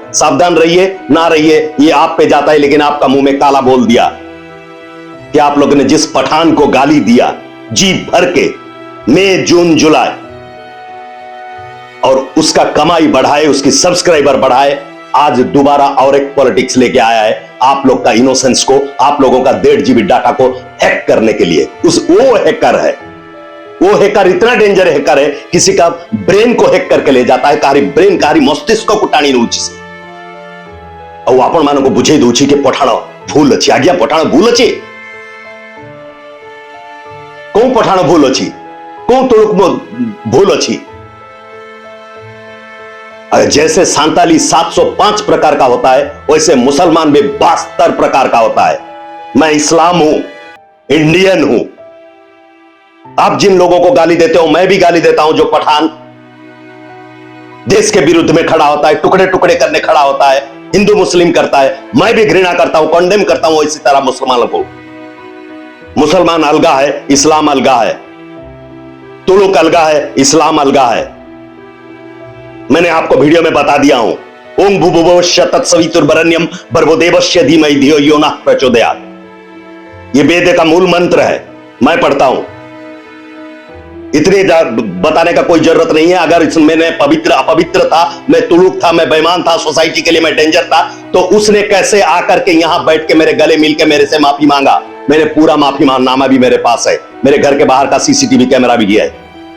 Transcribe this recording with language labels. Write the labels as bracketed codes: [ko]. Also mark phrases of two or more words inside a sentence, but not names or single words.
[hi] सावधान रहिए, ना रहिए, ये आप पे जाता है। लेकिन आपका मुंह में काला बोल दिया कि आप लोगों ने जिस पठान को गाली दिया जी भर के, मई जून जुलाई, और उसका कमाई बढ़ाए, उसकी सब्सक्राइबर बढ़ाए, आज दोबारा और एक पॉलिटिक्स लेके आया है आप लोग का इनोसेंस को, आप लोगों का 1.5 GB डाटा को हैक करने के लिए। वो हैकर है। वो हैकर इतना डेंजर हैकर है, किसी का ब्रेन को हैक करके ले जाता है, कारी ब्रेन कारी मस्तिष्क को [or] ଟାଣି ଦଉଛି ସେ ଆଉ ଆପଣ ମାନଙ୍କୁ ବୁଝେଇ ଦଉଛି କି ପଠାଣ ଭୁଲ ଅଛି। ଆଜ୍ଞା ପଠାଣ ଭୁଲ ଅଛି? କୋଉ ପଠାଣ ଭୁଲ ଅଛି? କୋଉ ତୁଳୁକ ଭୁଲ ଅଛି? [hi] जैसे सांताली 705 प्रकार का होता है, वैसे मुसलमान भी 72 प्रकार का होता है। मैं इस्लाम हूं, इंडियन हूं। आप जिन लोगों को गाली देते हो, मैं भी गाली देता हूं। जो पठान देश के विरुद्ध में खड़ा होता है, टुकड़े टुकड़े करने खड़ा होता है, हिंदू मुस्लिम करता है, मैं भी घृणा करता हूं, कंडेम करता हूं। इसी तरह मुसलमानों को, मुसलमान अलगा है, इस्लाम अलगा है, तुलुक अलगा है, इस्लाम अलगा है। मैंने आपको वीडियो में बता दिया हूं। [sa] ओम भूभुवस्स्य तत्सवितुर्वरेण्यम भर्गोदेवस्य धीमहि धियो यो नः प्रचोदयात्। [hi] ये वेद का मूल मंत्र है, मैं पढ़ता हूं। इतने बताने का कोई जरूरत नहीं है। अगर इसमें मैं पवित्र अपवित्र था, मैं तुलुक था, मैं बेईमान था, सोसाइटी के लिए मैं डेंजर था, तो उसने कैसे आकर के यहां बैठ के मेरे गले मिलकर मेरे से माफी मांगा? मैंने पूरा माफी मांगनामा भी मेरे पास है, मेरे घर के बाहर का [en] CCTV camera [hi] भी गया है।